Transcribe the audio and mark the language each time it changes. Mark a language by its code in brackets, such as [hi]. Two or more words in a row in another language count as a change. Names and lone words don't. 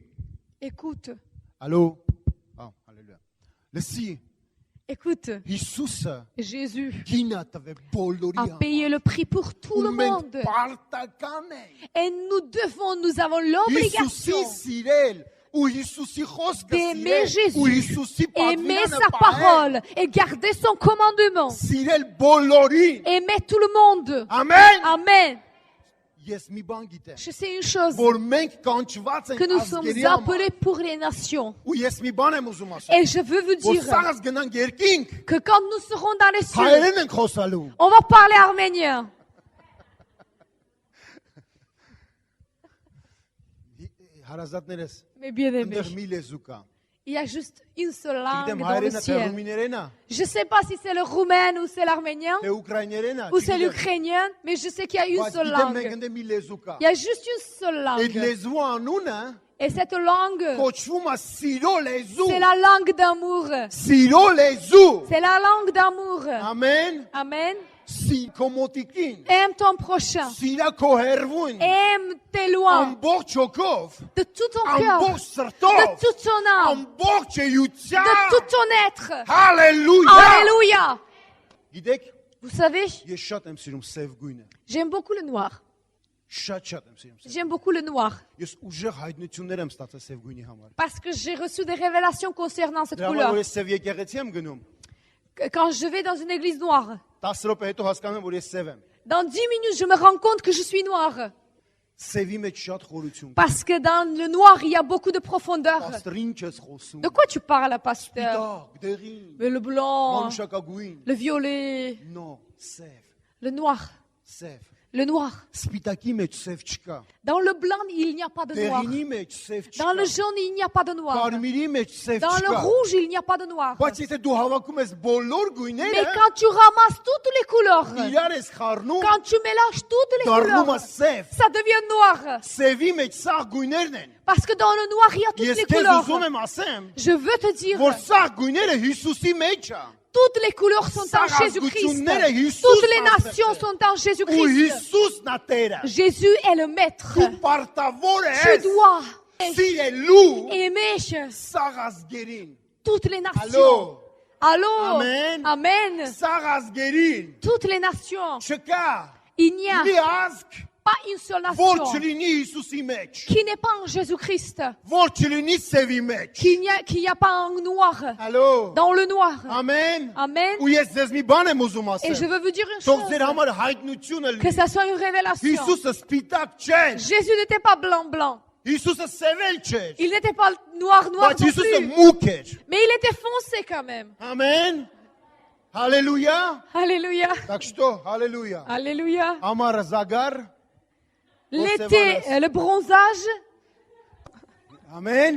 [fr] écoute, [hy] Allô։ Հալելույա։ Լսի։ [fr] écoute, [hy] Հիսուսը [fr] Jésus [hy] գինա տվե բոլորի [fr] a [hy] համար։ [fr] payé le prix pour tout le [hy] Ու մենք [fr] monde. [hy] պարտական ենք [fr] Et nous avons [hy] Հիսուսի [fr] l'obligation [hy] սիրել ու Հիսուսի խոսքը [fr] d'aimer [hy] սիրել ու [fr] Jésus, [hy] Հիսուսի [fr] aimer [hy] պատվիրանը [fr] sa [hy] պահել, [fr] parole et garder son commandement. [hy] սիրել բոլորին։ [fr] Aimer tout le monde. [hy] Ամեն։ [fr] Amen. [hy] Ես մի բան գիտեմ, [fr] Je sais une chose, [hy] որ մենք կանչված [fr] que [hy] ենք [fr] nous sommes [hy] ազգերի համար։ [fr] appelés pour les nations. [hy] Ու ես մի բան եմ ուզում ասել, [fr] Et je veux vous [hy] որ [fr] dire [hy] սաղս գնանք երկինք, [fr] que quand nous serons dans les cieux, [hy] հայերեն ենք խոսալու։ [fr] on va parler arménien. [hy] Հարազատներս, [fr] Mes bien-aimés, [hy] ընդեղ մի լեզու կա։ [fr] il y a juste une seule langue [hy] Գիտեմ [fr] dans le [hy] հայերենը թե [fr] ciel. [hy] ռումիներենն է, [fr] Je ne sais pas si c'est le roumain ou c'est l'arménien [hy] թե ուկրաիներենն է, [fr] ou c'est [hy] չգիտեմ, [fr] l'ukrainien, mais je sais qu'il y a une [hy] բայց [fr] seule [hy] գիտեմ մենք [fr] langue. [hy] ընդե մի լեզու կա։ [fr] Il y a juste une seule [hy] Այդ [fr] langue. [hy] լեզու անունը [fr] Et cette langue, [hy] կոչվում է սիրո լեզու։ [fr] c'est la langue d'amour. [hy] Սիրո լեզու։ [fr] C'est la langue d'amour. [hy] Ամեն։ [fr] Amen. [hy] Սիր քո մոտիկին։ [fr] Aime ton prochain. [hy] Սիրա քո հերվուն։ [fr] Aime tes lois [hy] Ամբողջ հոգով, [fr] de tout ton cœur, [hy] ամբողջ [fr] de [hy] սրտով, [fr] toute ton âme, [hy] ամբողջ [fr] de [hy] էությամբ։ [fr] tout ton être. [hy] Հալելույա։ [fr] Alléluia. [hy] Գիտեք, [fr] Vous savez, [hy] ես շատ եմ սիրում սև գույնը։ [fr] j'aime beaucoup le noir. [hy] Շատ եմ sիրում սև։ [fr] J'aime beaucoup le noir [hy] Ես ուժեղ հայտնություններ եմ ստացել սև գույնի համար։ [fr] parce que j'ai reçu des révélations concernant cette [hy] Դրա համար [fr] couleur. [hy] որ ես սև եկեղեցի եմ գնում, [fr] Quand je vais dans une église noire, [hy] 10 րոպե հետո հասկանում եմ, որ ես սև եմ։ [fr] dans 10 minutes, je me rends compte que je suis noire. [hy] Սևի մեջ շատ խորություն կա։ [fr] Parce que dans le noir, il y a beaucoup de profondeur. [hy] Աստր ինչ ես խոսում։ [fr] De quoi tu parles, pasteur? [hy] Դակ, դեղին, [fr] Mais le blanc, [hy] մանուշակագույն։ [fr] le violet. [hy] No, սև։ [fr] Le noir. [hy] Սև։ [fr] Le noir. [hy] Սպիտակի մեջ սև չկա։ [fr] Dans le blanc, il n'y a pas de noir. [hy] Դեղինի մեջ սև [fr] Dans le [hy] չկա։ [fr] jaune, il n'y a pas de noir. [hy] Կարմիրի մեջ սև [fr] Dans le [hy] չկա։ [fr] rouge, il n'y a pas de noir. [hy] Բայց եթե դու հավաքում ես բոլոր [fr] Mais [hy] գույները, [fr] quand tu ramasses toutes les couleurs, [hy] իրար ես խառնում, [fr] quand tu mélanges toutes les [hy] դառնում է [fr] couleurs, [hy] սև։ [fr] ça devient noir. [hy] Սևի մեջ սաղ գույներն են։ [fr] Parce que dans le noir, il y a toutes [hy] Ես [fr] les [hy] քեզ [fr] couleurs. [hy] ուզում եմ ասեմ, [fr] Je veux te dire, [hy] որ սաղ գույները Հիսուսի մեջ է։ [fr] toutes les couleurs sont en Jésus-Christ. Toutes les nations sont en [hy] Ու [fr] Jésus-Christ. [hy] Հիսուսն է Տերը։ [fr] Jésus est le maître. [hy] Դու պարտավոր [fr] Tu [hy] ես [fr] dois [hy] սիրելու [fr] aimer [hy] սաղ ազգերին։ [fr] toutes les nations. Allô? [hy] Amen. [fr] Amen. [hy] Սաղ ազգերին [fr] Toutes les nations. [hy] չկա [fr] Il n'y a [hy] մի ազգ, [fr] pas une seule [hy] որ [fr] nation [hy] չլինի Հիսուսի մեջ, [fr] qui n'est pas en Jésus-Christ, [hy] որ չլինի սևի մեջ։ [fr] qu'il n'y a pas en noir, Allô? dans le noir. [hy] Amen։ [fr] Amen. [hy] Ու ես ձեզ մի բան եմ ուզում [fr] Et je [hy] ասել։ [fr] veux vous dire une [hy] Թող ձեր [fr] chose, [hy] համար հայտնությունը [fr] que [hy] լինի։ [fr] ça soit une révélation. [hy] Հիսուսը սպիտակ չէր։ [fr] Jésus n'était pas blanc. [hy] Հիսուսը սևել չէր։ [fr] Il n'était pas noir [hy] Բայց [fr] non [hy] Հիսուսը [fr] plus. [hy] մուկ էր։ [fr] Mais il était foncé quand même. [hy] Amen։ Հալելույա։ [fr] Alléluia. [ru] Так что, [hy] հալելույա։ [fr] Alléluia. [hy] Ամառը զագար։ [fr] L'été, le bronzage. [hy] Amen։